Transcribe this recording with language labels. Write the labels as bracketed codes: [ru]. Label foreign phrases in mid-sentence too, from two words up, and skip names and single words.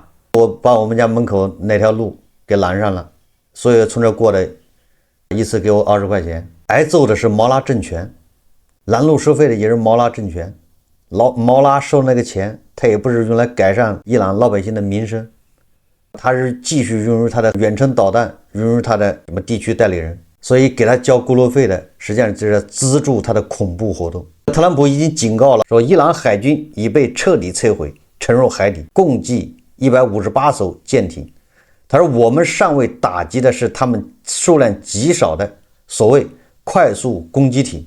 [zh] 我把我們家門口那條路給攔上了，所有從這過來一次給我20塊錢。挨揍的是毛拉政權，攔路收費的也是毛拉政權。毛拉收那個錢，他也不是用來改善伊朗老百姓的民生，他是繼續擁有他的遠程導彈，擁有他的什麼地區代理人，所以給他交過路費的實際上就是資助他的恐怖活動。特朗普已經警告了，說伊朗海軍已被徹底摧毀，沉入海底，共計158艘艦艇。他說我們尚未打擊的是他們數量極少的所謂快速攻擊艇。